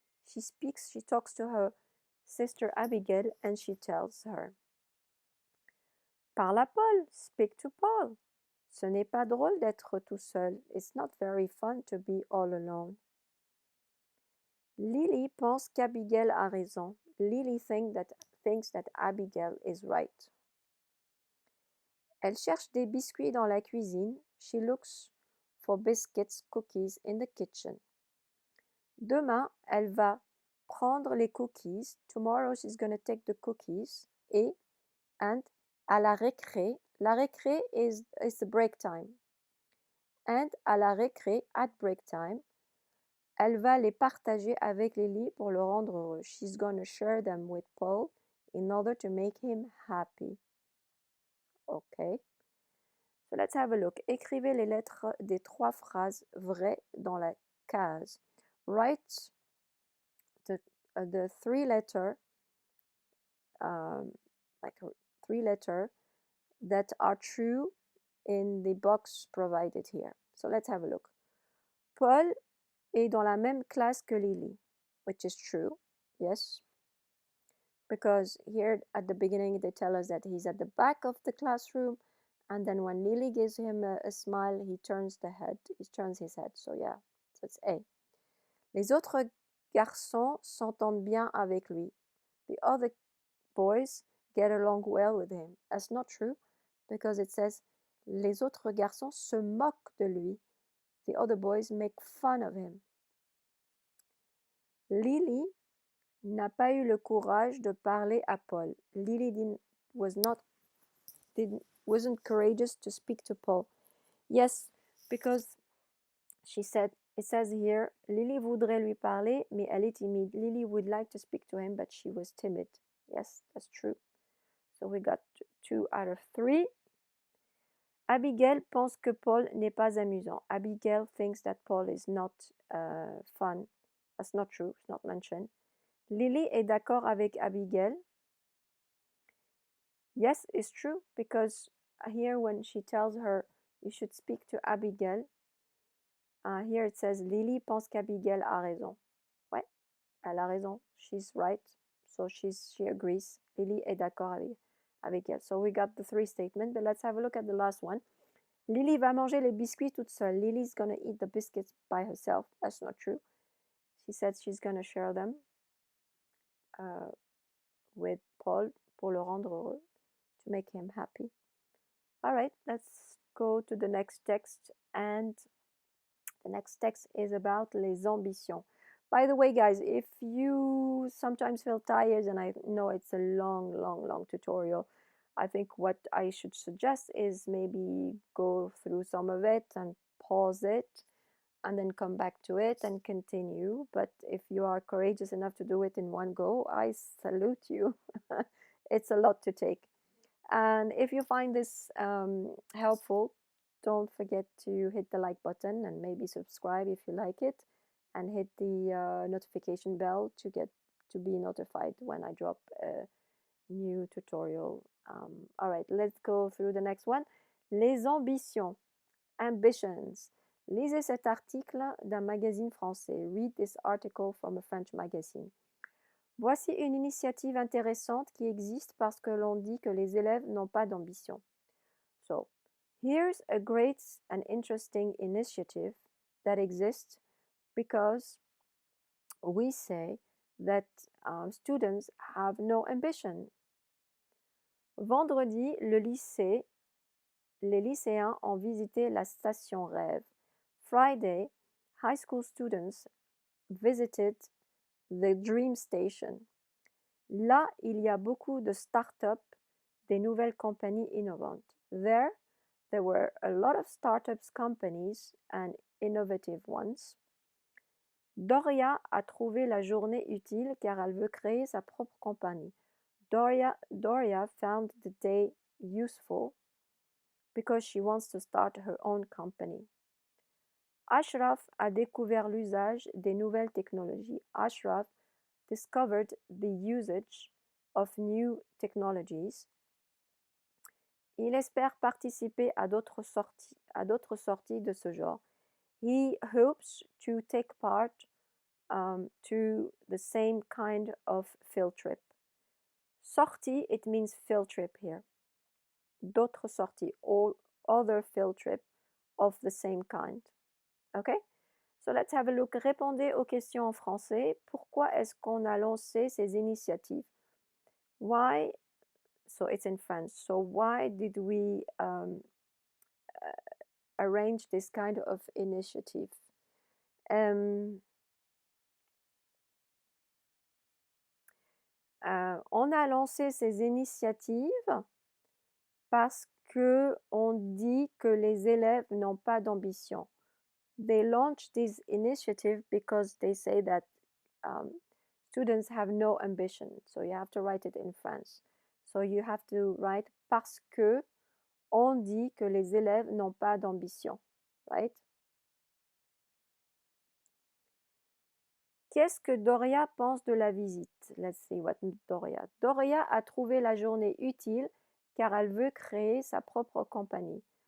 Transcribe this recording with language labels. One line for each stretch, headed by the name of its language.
English: She talks to her sister Abigail and she tells her.
French: Parle à Paul,
English: speak to Paul.
French: Ce n'est pas drôle d'être tout seul.
English: It's not very fun to be all alone.
French: Lily pense qu'Abigail a raison.
English: Lily thinks that Abigail is right.
French: Elle cherche des biscuits dans la cuisine.
English: She looks for biscuits, cookies in the kitchen.
French: Demain, elle va prendre les cookies.
English: Tomorrow she's going to take the cookies. And
French: à la récré
English: is the break time. And
French: à la récré,
English: at break time,
French: elle va les partager avec Lily pour le rendre heureux.
English: She's going to share them with Paul in order to make him happy. Okay. So let's have a look.
French: Écrivez les lettres des 3 phrases vraies dans la case.
English: Write the 3 letter, like 3 letter that are true in the box provided here. So let's have a look.
French: Paul est dans la même classe que Lily,
English: which is true, yes. Because here at the beginning they tell us that he's at the back of the classroom, and then when Lily gives him a smile, he turns his head. So yeah, so it's A.
French: Les autres garçons s'entendent bien avec lui.
English: The other boys get along well with him. That's not true, because it says
French: les autres garçons se moquent de lui.
English: The other boys make fun of him.
French: Lily n'a pas eu le courage de parler à Paul.
English: Lily wasn't courageous to speak to Paul. Yes, because it says here,
French: Lily voudrait lui parler, mais elle est timide.
English: Lily would like to speak to him, but she was timid. Yes, that's true. So we got 2 out of 3.
French: Abigail pense que Paul n'est pas amusant.
English: Abigail thinks that Paul is not fun. That's not true. It's not mentioned.
French: Lily est d'accord avec Abigail.
English: Yes, it's true, because here when she tells her you should speak to Abigail, here it says
French: Lily pense qu'Abigail a raison.
English: Ouais, elle a raison. She's right. So she agrees.
French: Lily est d'accord avec elle.
English: So we got the 3 statements, but let's have a look at the last one.
French: Lily va manger les biscuits toute seule.
English: Lily's gonna eat the biscuits by herself. That's not true. She said she's gonna share them with Paul
French: pour le rendre heureux,
English: to make him happy. All right, let's go to the next text, and the next text is about
French: les ambitions.
English: By the way, guys, if you sometimes feel tired, and I know it's a long tutorial, I think what I should suggest is maybe go through some of it and pause it and then come back to it and continue. But if you are courageous enough to do it in one go, I salute you. It's a lot to take. And if you find this helpful, don't forget to hit the like button and maybe subscribe if you like it, and hit the notification bell to be notified when I drop a new tutorial. All right, let's go through the next one.
French: Les ambitions, ambitions. Lisez cet article d'un magazine français.
English: Read this article from a French magazine.
French: Voici une initiative intéressante qui existe parce que l'on dit que les élèves n'ont pas d'ambition.
English: So, here's a great and interesting initiative that exists because we say that students have no ambition.
French: Vendredi, les lycéens ont visité la station Rêve.
English: Friday, high school students visited the Dream Station.
French: Là, il y a beaucoup de start-up, des nouvelles compagnies innovantes.
English: There were a lot of startups companies and innovative ones.
French: Doria a trouvé la journée utile car elle veut créer sa propre compagnie.
English: Doria found the day useful because she wants to start her own company.
French: Ashraf a découvert l'usage des nouvelles technologies.
English: Ashraf discovered the usage of new technologies.
French: Il espère participer à d'autres sorties de ce genre.
English: He hopes to take part to the same kind of field trip. Sortie, it means field trip here.
French: D'autres sorties,
English: all other field trip of the same kind. Okay? So let's have a look.
French: Répondez aux questions en français. Pourquoi est-ce qu'on a lancé ces initiatives?
English: Why? So it's in French. So why did we arrange this kind of initiative?
French: On a lancé ces initiatives parce que on dit que les élèves n'ont pas d'ambition.
English: They launched this initiative because they say that students have no ambition. So you have to write it in French. So you have to write
French: parce que on dit que les élèves n'ont pas d'ambition, right? Qu'est-ce que Doria pense de la visite?
English: Let's see what Doria.
French: Doria a trouvé la journée utile car elle veut créer sa propre compagnie.